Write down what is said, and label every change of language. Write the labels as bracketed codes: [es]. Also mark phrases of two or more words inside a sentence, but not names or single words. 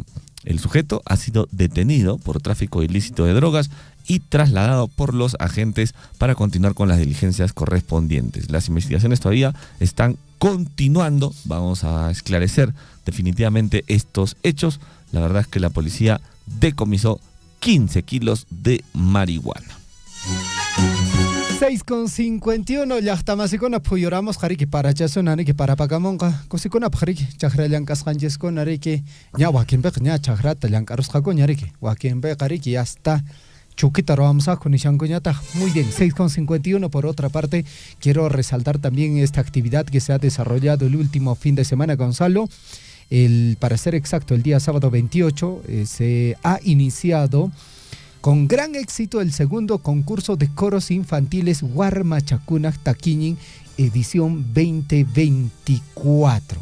[es] El sujeto ha sido detenido por tráfico ilícito de drogas y trasladado por los agentes para continuar con las diligencias correspondientes. Las investigaciones todavía están continuando. Vamos a esclarecer definitivamente estos hechos. La verdad es que la policía decomisó 15 kilos de marihuana. [qu] 6:51 llaqtamasikunapi puyuramos qariki parachasunaniki parapacamonqa kusikuna qariki chaqra llank'asqancheskunariki ña wakinpiqa ña chaqrata llank'arusqaku ñariki wakinpi qariki hasta Chuquita Roamsaco Nishancuñata. [es] Muy bien, 6:51. Por otra parte, quiero resaltar también esta actividad que se ha desarrollado el último fin de semana, Gonzalo. Para ser exacto, el día sábado 28 se ha iniciado con gran éxito el segundo concurso de coros infantiles Huarmachacunac Taquiñin, edición 2024.